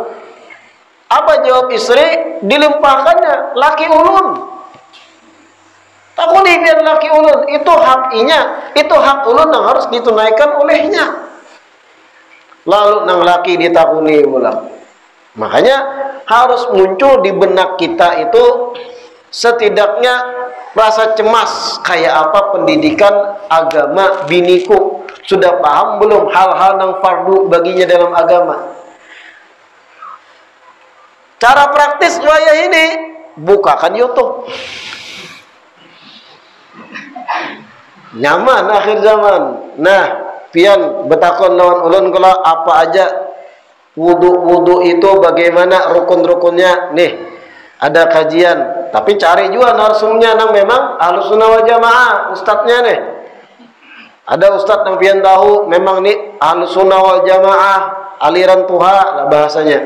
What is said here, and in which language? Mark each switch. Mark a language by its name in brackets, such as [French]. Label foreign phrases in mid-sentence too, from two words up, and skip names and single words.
[Banjar] Apa jawab istri? Dilimpahkannya laki ulun. Takuni biar laki ulun, itu hak inya, itu hak ulun yang harus ditunaikan olehnya. Lalu nang laki ditakuni ulang. Makanya harus muncul di benak kita itu setidaknya rasa cemas, kayak apa pendidikan agama biniku, sudah paham belum hal-hal yang fardu baginya dalam agama. Cara praktis wayah ini, bukakan YouTube. Nyaman akhir zaman. Nah, pian betakon lawan ulun kalau apa aja wudu itu bagaimana rukun-rukunnya. Nih, ada kajian, tapi cari juga narsumnya nang memang [Arabic] Ahlus Sunnah wal Jamaah, [Banjar] ustadznya nih. Ada ustadz yang pian tahu memang nih [Arabic] Ahlus Sunnah wal Jamaah, [Banjar] aliran tuha lah bahasanya.